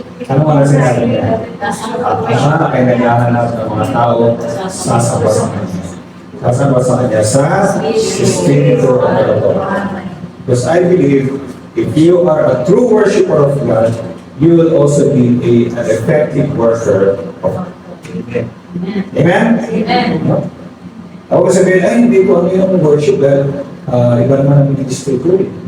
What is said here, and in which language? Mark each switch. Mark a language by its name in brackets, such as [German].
[Filipino] Ano mga sinabi niya? Ay naghahanap ng mga tao sasamba sa kanya. Sasamba sa kanya sa Espiritu ng Panginoon. [English] Because I believe, if you are a true worshiper of God, you will also be an effective worker of God. Amen? Amen. [Filipino] Ako sabihin, ay hindi ko ano yung worship dahil iba naman ang ministry ko eh.